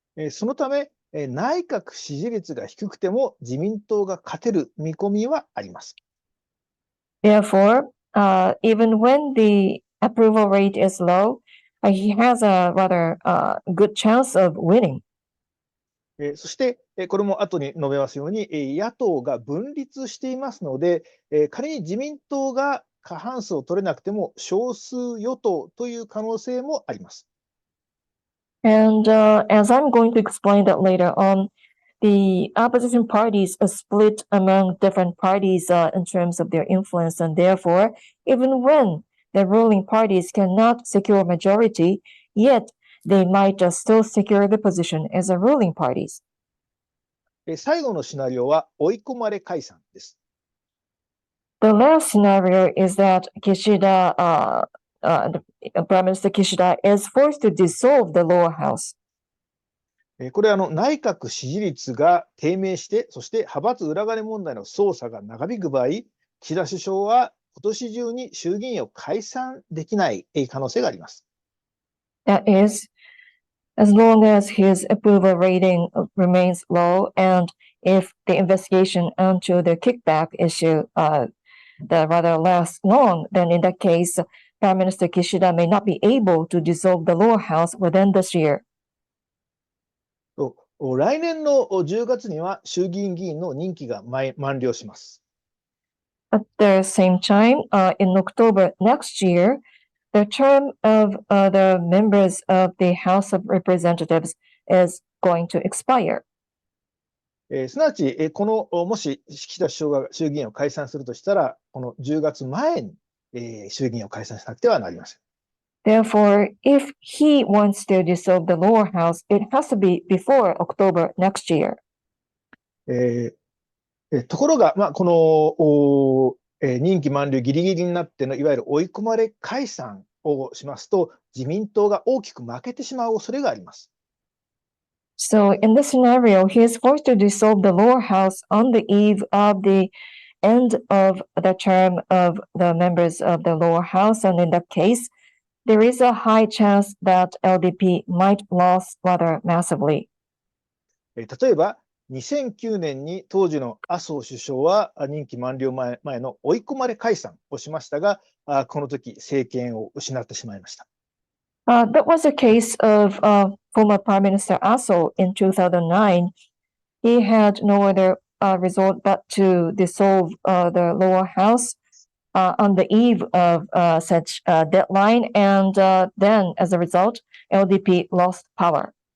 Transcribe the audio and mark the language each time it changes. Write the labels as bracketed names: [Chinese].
[Japanese] そのため、内閣支持率が低くても自民党が勝てる見込みはあります。 [English] Therefore, even when the approval rate is low, he has a rather good chance of winning. [Japanese] そして、これも後に述べますように、野党が分立していますので、仮に自民党が過半数を取れなくても少数与党という可能性もあります。 [English] And as I'm going to explain that later on, the opposition parties are split among different parties in terms of their influence, and therefore, even when the ruling parties cannot secure majority, yet they might still secure the position as a ruling parties. [Japanese] 最後のシナリオは追い込まれ解散です。 [English] The last scenario is that Kishida, Prime Minister Kishida is forced to dissolve the lower house. [Japanese] これは内閣支持率が低迷して、そして派閥裏金問題の捜査が長引く場合、岸田首相は今年中に衆議院を解散できない可能性があります。 [English] That is, as long as his approval rating remains low, and if the investigation onto the kickback issue that rather lasts long, then in that case, Prime Minister Kishida may not be able to dissolve the lower house within this year. [Japanese] 来年の10月には衆議院議員の任期が満了します。 [English] At the same time, in October next year, the term of the members of the House of Representatives is going to expire. [Japanese] すなわち、もし岸田首相が衆議院を解散するとしたら、この10月前に、衆議院を解散しなくてはなりません。 [English] Therefore, if he wants to dissolve the lower house, it has to be before October next year. [Japanese] ところが、この任期満了ギリギリになってのいわゆる追い込まれ解散をしますと、自民党が大きく負けてしまう恐れがあります。 [English] So in this scenario, he is forced to dissolve the lower house on the eve of the end of the term of the members of the lower house. And in that case, there is a high chance that LDP might lose rather massively. [Japanese] 例えば、2009年に当時の麻生首相は任期満了前の追い込まれ解散をしましたが、この時政権を失ってしまいました。 [English] That was the case of former Prime Minister Aso in 2009. He had no other resort but to dissolve the lower house on the eve of such a deadline, and then, as a result, LDP lost power.